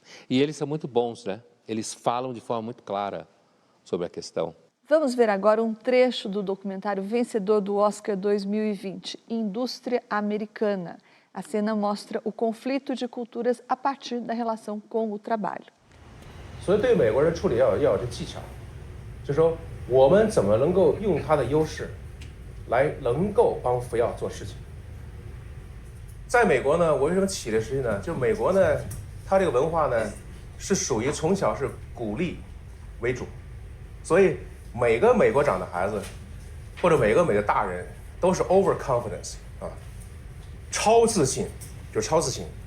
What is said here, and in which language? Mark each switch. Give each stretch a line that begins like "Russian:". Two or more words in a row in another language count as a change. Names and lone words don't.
Portuguese: E eles são muito bons, né? Eles falam de forma muito clara sobre a questão. Vamos ver agora um trecho do documentário vencedor do Oscar 2020, Indústria Americana. A cena mostra o conflito de culturas a partir da relação com o trabalho.
Chinese: 所以对美国人处理要有这技巧，就说我们怎么能够用它的优势，来能够帮福耀做事情。在美国呢，我为什么起这实际呢？就美国呢，它这个文化呢，是属于从小是鼓励为主，所以每个美国长的孩子，或者每个美国大人都是 overconfidence 啊，超自信，就是超自信。